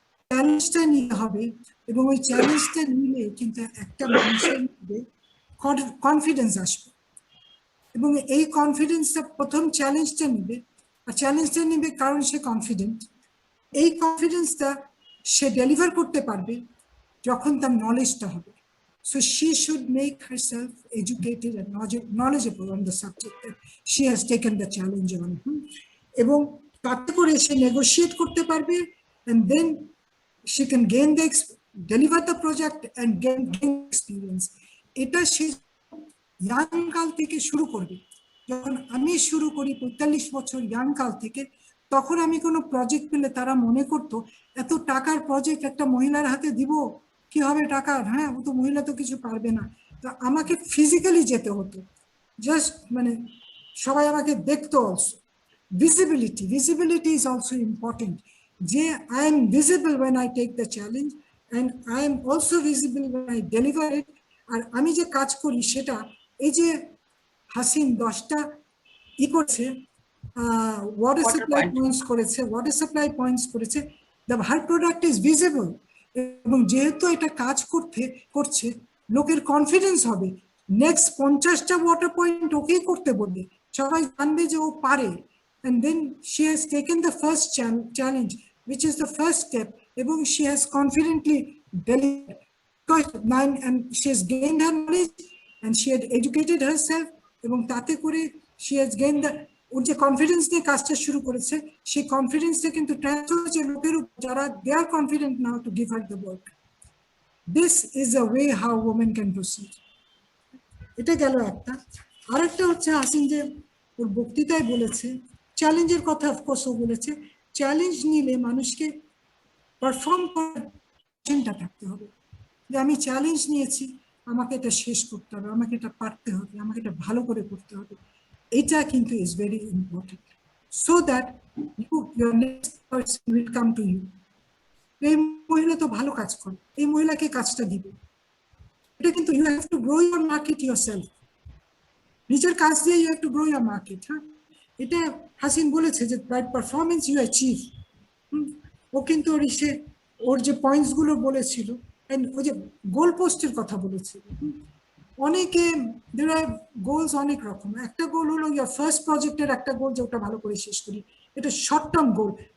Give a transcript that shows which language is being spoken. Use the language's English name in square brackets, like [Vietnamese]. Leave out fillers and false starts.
[Bangla] চ্যালেঞ্জটা নিতে হবে, এবং ওই চ্যালেঞ্জটা নিলে কিন্তু একটা মানুষের মধ্যে কনফিডেন্স আসবে, এবং এই কনফিডেন্সটা প্রথম চ্যালেঞ্জটা নিবে, আর চ্যালেঞ্জটা নিবে কারণ সে কনফিডেন্ট। এই কনফিডেন্সটা সে ডেলিভার করতে পারবে যখন তার নলেজটা হবে। [English] So she should make herself educated and knowledgeable on the subject that she has taken the challenge on. [Bangla] এবং তাতে করে সে নেগোশিয়েট করতে পারবে, [English] and then she can deliver the project and gain experience. [Bangla] এটা সে ইয়াং কাল থেকে শুরু করবে। যখন আমি শুরু করি 45 বছর ইয়াং কাল থেকে, তখন আমি কোনো প্রজেক্ট পেলে তারা মনে করতো এত টাকার প্রজেক্ট একটা মহিলার হাতে দিব, কি হবে টাকার, হ্যাঁ ও তো মহিলা তো কিছু পারবে না। তো আমাকে ফিজিক্যালি যেতে হতো, জাস্ট মানে সবাই আমাকে দেখতো। [English] Also visibility is also important, যে I am visible when I take the challenge, and I am also visible when I deliver it. [Bangla] আর আমি যে কাজ করি সেটা, এই যে হাসিন 10টা ই করছে, ওয়াটার সাপ্লাই পয়েন্টস করেছে, [English] her product is visible, [Bangla] এবং যেহেতু এটা কাজ করছে, লোকের কনফিডেন্স হবে, নেক্সট 50টা ওয়াটার পয়েন্ট ওকেই করতে বলবে, সবাই জানবে যে ও পারে। [English] and then she has taken the first challenge, which is the first step, এবং she has confidently delivered, and she has gained her knowledge and she had educated herself, [Bangla] এবং তাতে করে [English] she has gained the, [Bangla] ওর যে confidence নিয়ে কাজটা শুরু করেছে, সেই কনফিডেন্সটা কিন্তু ট্রান্সফার হচ্ছে লোকের উপর, যারা [English] They are confident now to give her the work. This is a way how women can proceed. [Bangla] এটা গেল একটা। আরেকটা হচ্ছে হাসিন যে ওর বক্তৃতায় বলেছে, চ্যালেঞ্জের কথা অফকোর্স ও বলেছে, চ্যালেঞ্জ নিলে মানুষকে পারফর্ম করার থাকতে হবে, যে আমি চ্যালেঞ্জ নিয়েছি, আমাকে এটা শেষ করতে হবে, আমাকে এটা পারতে হবে, আমাকে এটা ভালো করে করতে হবে। এটা কিন্তু [English] Is very important, so that your next person will come to you. [Bangla] এই মহিলা তো ভালো কাজ করে, এই মহিলাকে কাজটা দিবে। এটা কিন্তু [English] you have to grow your market yourself. [Bangla] নিজের কাজ দিয়ে [English] you have to grow your market. [Bangla] হ্যাঁ, এটা হাসিন বলেছে যে [English] by performance you achieve. [Bangla] ও কিন্তু ওর যে পয়েন্টস গুলো বলেছিল, ওই যে গোল পোস্টের কথা বলেছিল, অনেকে [English] there are goals [Bangla] অনেক রকম। একটা গোল হলো [English] your first [Bangla] প্রজেক্টের একটা গোল, যে ওটা ভালো করে শেষ করি, এটা শর্ট টার্ম গোল।